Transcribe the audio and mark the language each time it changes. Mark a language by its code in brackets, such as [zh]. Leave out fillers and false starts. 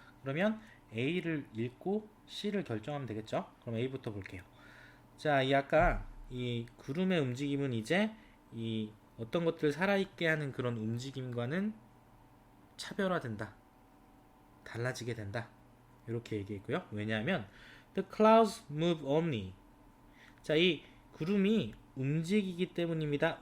[ko] 그러면 A를 읽고 C를 결정하면 되겠죠? 그럼 A부터 볼게요. 자, 이 아까 이 구름의 움직임은 이제 이 어떤 것들을 살아있게 하는 그런 움직임과는 차별화된다. 달라지게 된다. 이렇게 얘기했고요. 왜냐하면 [en] the clouds move only. [ko] 자, 이 구름이 움직이기 때문입니다.